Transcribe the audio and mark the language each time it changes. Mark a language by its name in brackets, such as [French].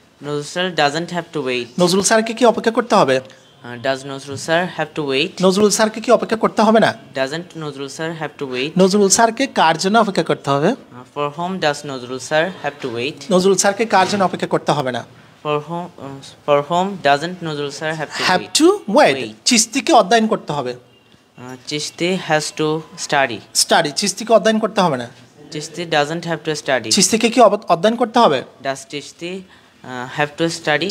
[English] Nozrul sir doesn't have to wait. [Bangla] Nazrul স্যারকে কি অপেক্ষা করতে হবে? [English] Does Nozrul sir have to wait? [Bangla] Nazrul স্যারকে কি অপেক্ষা করতে হবে না? [English] Doesn't Nozrul sir have to wait? [Bangla] Nazrul স্যারকে কার জন্য অপেক্ষা করতে হবে? [English] For whom does Nozrul sir have to wait? [Bangla] Nazrul স্যারকে কার জন্য অপেক্ষা করতে হবে না? [English] For whom doesn't Nozrul sir have to have wait? to wait. [Bangla] চিস্তিকে অধ্যয়ন করতে হবে। [English] Chishti has to study. [Bangla] Study. চিস্তিকে অধ্যয়ন করতে হবে না। [English] Chishti doesn't have to study. [Bangla] চিস্তিকে কি অধ্যয়ন করতে হবে? [English] Does Chishti have to study?